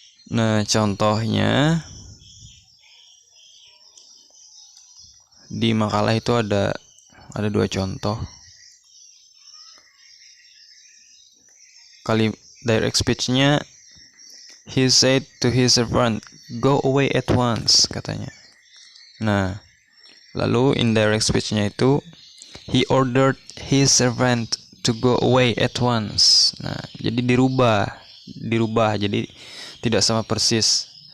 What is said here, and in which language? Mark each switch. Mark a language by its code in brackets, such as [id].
[id] Nah, contohnya di makalah itu ada 2 contoh. [en] Direct speech-nya, he said to his servant, go away at once, [id] katanya. Nah, lalu [en] indirect speech-nya itu, he ordered his servant to go away at once. [id] Nah, jadi dirubah, jadi tidak sama persis.